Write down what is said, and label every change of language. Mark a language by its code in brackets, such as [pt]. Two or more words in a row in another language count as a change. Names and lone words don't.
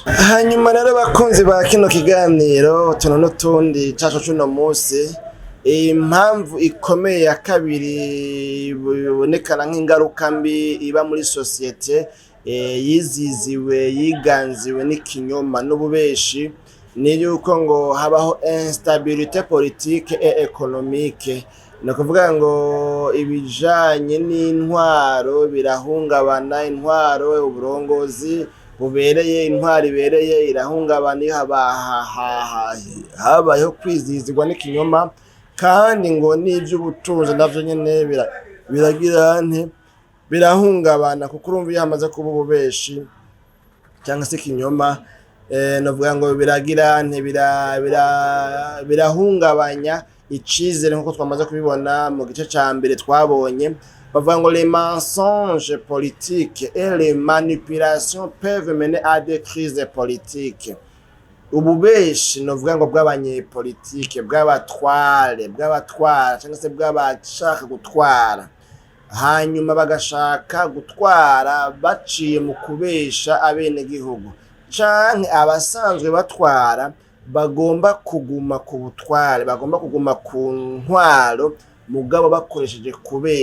[rn] Hanyuma rero bakunzi ba kino kiganiro tuno n'utundi caco cuno munsi, impamvu ikomeye ya kabiri ibonekana nk'ingaruka mbi iba muri societe yiziziwe, yiganziwe n'ikinyoma n'ububeshi, ni yuko ngo habaho [fr] instabilité politique et économique. [rn] No kuvuga ngo ibijanye n'intwaro birahungabana, intwaro, uburongozi bubereye, intwaro ibereye irahungabana. Iyo habayeho kwizizigwa n'ikinyoma, kandi ngo n'ivy'ubutunzi navyo nyene biragira birahungabana, kuko urumva iyo hamaze kuba ububeshi cyangwa se ikinyoma, novuga ngo birahungabanya icizere, nkuko twamaze kubibona mu gice ca mbere. Twabonye bavuga ngo [fr] les mensonges politiques et les manipulations peuvent mener à des crises politiques. [rn] Ububeshi novuga ngo bw'abanyepolitike, bw'abatwara cyangwa se bw'abashaka gutwara, hanyuma bagashaka gutwara baciye mu kubesha abenegihugu, canke abasanzwe batwara bagomba kuguma ku butware, bagomba kuguma ku ntwaro, mugabo bakoresheje kubesha.